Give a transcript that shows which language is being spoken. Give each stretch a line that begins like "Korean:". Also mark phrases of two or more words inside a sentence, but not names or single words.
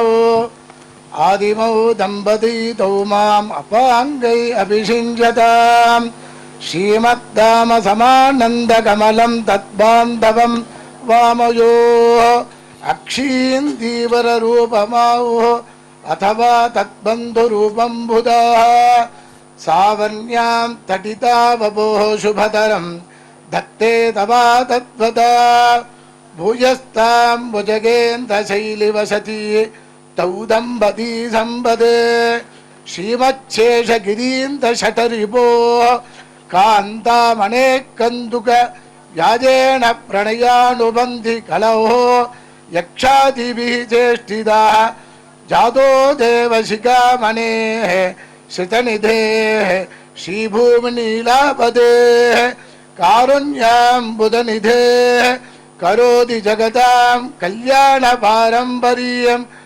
Sanskrit: ಆದಿಮೌ ದಂಪತಿ ತೌ ಮಾಂ ಅಪಾಂಗೈ ಅಭಿಷಿಂಜತಾಂ ಶ್ರೀಮದ್ದಾಮ ಸಮಾನಂದಕಮಲಂ ತದ್ಬಾಂಧವಂ ವಾಮಯೋ ಅಕ್ಷೀಂದೀವರರೂಪಮಾವು ಅಥವಾ ತದ್ಬಂಧುರೂಪಂ ಬುಧಾ ಸಾವರ್ಣ್ಯಾಂ ತಟಿತಾವಪೋಃ ಶುಭತರಂ धत्ते तवा तत्वता भूयस्तां भुजगेन्द्रशैलिवसति तौ दम्पती सम्पदे श्रीमच्छेषगिरीन्द्रशठरिपोः कान्तामनेकन्दुक व्याजेन प्रणयानुबन्धि कलौ यक्षादिभिः चेष्टिताः जातो देवशिखामणेः श्रितनिधेः श्रीभूमिनीलापदेः कारुण्याम्बुदनिधे करोति जगतां कल्याणपारम्पर्यं